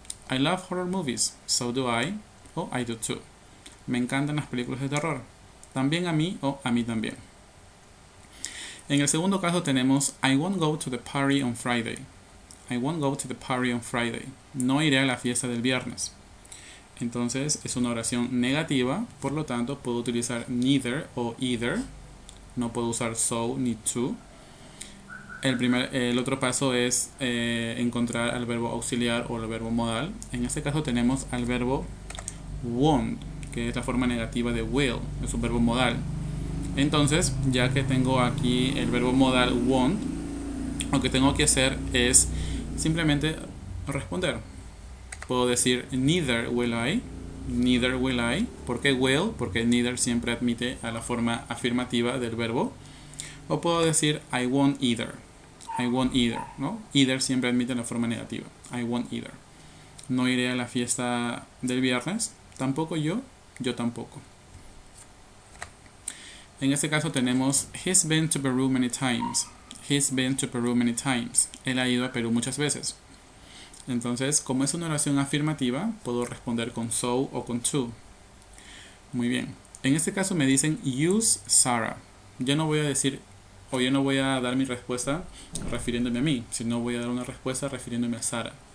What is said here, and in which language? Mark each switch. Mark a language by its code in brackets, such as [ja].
[en] I love horror movies, so do I o I do too. [es] Me encantan las películas de terror, también a mí o a mí también. En el segundo caso tenemos [en] I won't go to the party on Friday. I won't go to the party on Friday. [es] No iré a la fiesta del viernes. Entonces es una oración negativa, por lo tanto puedo utilizar neither o either. No puedo usar so ni to. El otro paso es encontrar al verbo auxiliar o el verbo modal. En este caso tenemos al verbo won't, que es la forma negativa de will, es un verbo modal. Entonces, ya que tengo aquí el verbo modal won't, lo que tengo que hacer es simplemente responder. Puedo decir [en] neither will I. Neither will I. [es] ¿Por qué [en] will? [es] Porque neither siempre admite a la forma afirmativa del verbo. O puedo decir [en] I won't either. I won't either, ¿no? [es] Either siempre admite la forma negativa. [en] I won't either. [es] No iré a la fiesta del viernes. Tampoco yo. Yo tampoco. En este caso tenemos [en] He's been to Peru many times. He's been to Peru many times. [es] Él ha ido a Perú muchas veces. Entonces, como es una oración afirmativa, puedo responder con so o con to. Muy bien. En este caso me dicen [en] use Sarah. [es] Yo no voy a decir, o yo no voy a dar mi respuesta refiriéndome a mí, sino voy a dar una respuesta refiriéndome a Sara.